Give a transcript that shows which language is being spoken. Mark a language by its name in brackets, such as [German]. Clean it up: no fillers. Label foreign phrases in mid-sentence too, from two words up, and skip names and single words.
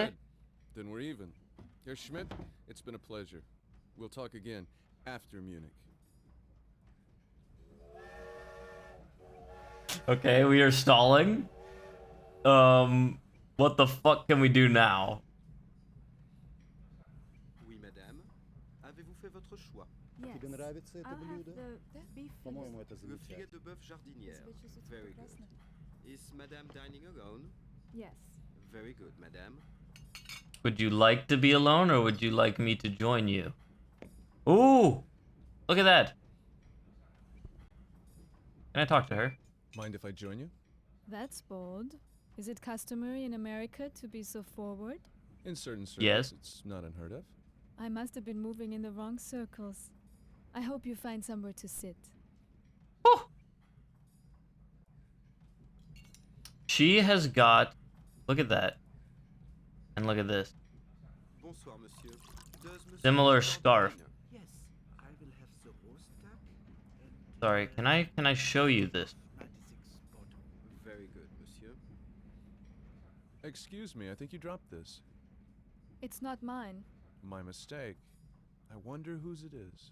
[English] Good. Then we're even. Herr Schmidt, it's been a pleasure. We'll talk again after Munich. Okay, we are stalling. What the fuck can we do now? [French] Oui, madame. Avez-vous fait votre choix? [Russian] Тебе нравится это блюдо? По-моему, это [French] Le filet [Russian] замечательно. [French] de bœuf jardinière. [English] Very good. Is madame dining alone? Yes. Very good, madame. Would you like to be alone or would you like me to join you? Ooh! Look at that. Can I talk to her? Mind if I join you? That's bold. Is it customary in America to be so forward? In certain circles, Yes. it's not unheard of. I must have been moving in the wrong circles. I hope you find somewhere to sit. Oh! She has got... Look at that. And look at this. [French] Bonsoir, monsieur. [English] Does monsieur Similar want scarf. dinner? Yes, I will have the roast duck and Sorry, can I show you this? 96 bottom. Very good, monsieur. Excuse me, I think you dropped this. It's not mine. My mistake. I wonder whose it is.